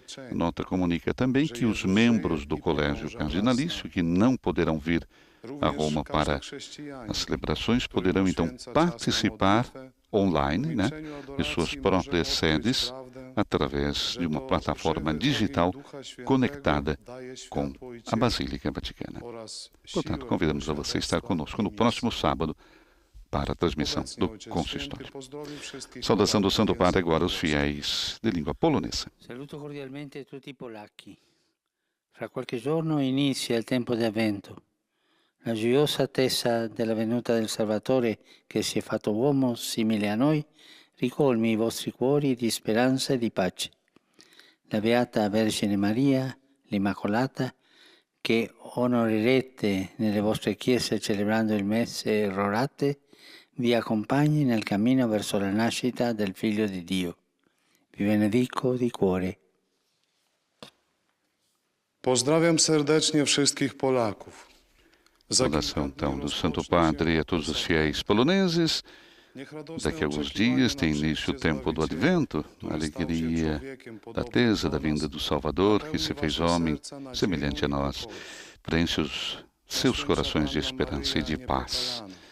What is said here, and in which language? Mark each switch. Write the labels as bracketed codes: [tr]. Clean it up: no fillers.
[pt] A nota comunica também que os membros do Colégio Cardinalício, que não poderão vir a Roma para as celebrações, poderão então participar online, né, de suas próprias sedes, através de uma plataforma digital conectada com a Basílica Vaticana. Portanto, convidamos a você a estar conosco no próximo sábado para a transmissão do consistório. Saudação do Santo Padre agora aos fiéis de língua polonesa. [it] Saluto cordialmente tutti i polacchi. Fra qualche giorno inizia il tempo di Avvento, la gioiosa attesa della venuta del Salvatore che si è fatto uomo simile a noi, ricolmi i vostri cuori di speranza e di pace. La Beata Vergine Maria, l'Immacolata, che onorerete nelle vostre chiese celebrando il messe rorate, vi accompagni nel cammino verso la nascita del Figlio di Dio. Vi benedico di cuore. [pl] Pozdrawiam serdecznie wszystkich Polaków. [pt] Saudação então do Santo Padre a todos os fiéis poloneses. Daqui a alguns dias tem início o tempo do Advento, a alegria da tesa da vinda do Salvador, que se fez homem, semelhante a nós. Preenche os seus corações de esperança e de paz.